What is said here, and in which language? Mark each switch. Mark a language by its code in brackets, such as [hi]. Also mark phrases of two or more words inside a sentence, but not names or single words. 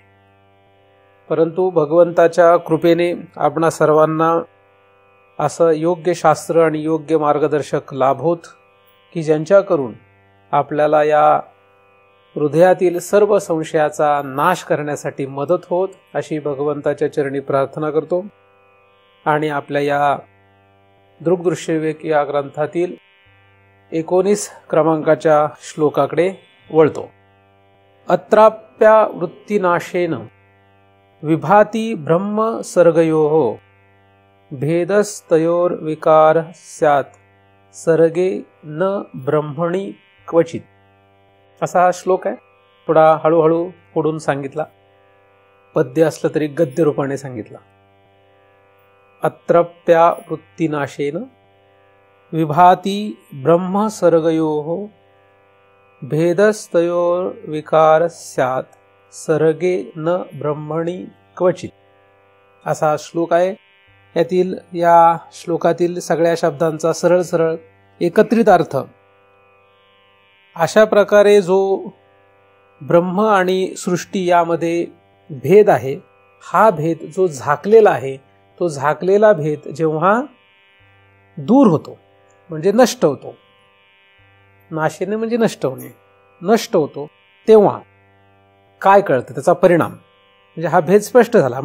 [mr] परंतु भगवंताच्या कृपेने आपणा सर्वांना असं योग्य शास्त्र आणि योग्य मार्गदर्शक लाभोत की ज्यांच्याकरून आपल्याला या हृदयातील सर्व संशयाचा नाश करण्यासाठी मदत होत, अशी भगवंताच्या चरणी प्रार्थना करतो। आणि आपल्या या दृग्दृश्य विवेक या ग्रंथातील 19 क्रमांकाच्या श्लोकाकडे वळतो. [sa] अत्राप्या वृत्तीनाशेन विभाती ब्रह्म सर्गयोः भेदस्तयोर्विकार स्यात् सर्गे न ब्रह्मणी क्वचित. [mr] असा हा श्लोक आहे. थोडा हळूहळू पुढून सांगितला, पद्य असलं तरी गद्य रूपाने सांगितला. [sa] अत्रप्या वृत्तीनाशेन विभाती ब्रह्म सर्गयोः भेदस्तयोर्विकार स्यात् सर्गे न ब्रह्मणी क्वचित. [mr] असा श्लोक आहे. या श्लोकातील सगळ्या शब्दांचा सरळ सरळ एकत्रित अर्थ अशा प्रकारे जो ब्रह्म आणि सृष्टी यामध्ये भेद आहे, हा भेद जो झाकलेला आहे, तो झाकलेला भेद जेव्हा दूर होतो म्हणजे नष्ट होतो, नाशेने म्हणजे नष्ट होणे, नष्ट होतो, तेव्हा काय कळतं, त्याचा परिणाम म्हणजे हा भेद स्पष्ट झाला.